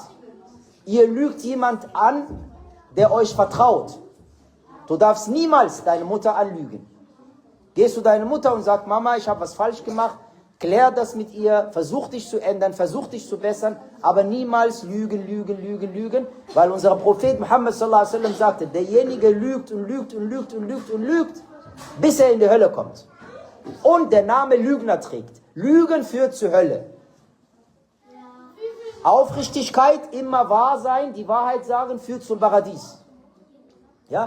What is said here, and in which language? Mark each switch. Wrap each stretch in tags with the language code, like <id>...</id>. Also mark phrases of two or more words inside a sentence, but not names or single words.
<de>Ihr lügt jemand an, der euch vertraut. Du darfst niemals deine Mutter anlügen. Gehst du deine Mutter und sagst, Mama, ich habe was falsch gemacht, Klär das mit ihr, versuch dich zu ändern, versuch dich zu bessern, aber niemals lügen, lügen, lügen, lügen, weil unser Prophet Muhammad</de> <ar>sallallahu alaihi wasallam</ar> <de>sagte, derjenige lügt und lügt und lügt und lügt und lügt, bis er in die Hölle kommt. Und der Name Lügner trägt. Lügen führt zur Hölle. Aufrichtigkeit, immer wahr sein, die Wahrheit sagen, führt zum Paradies. Ja?</de>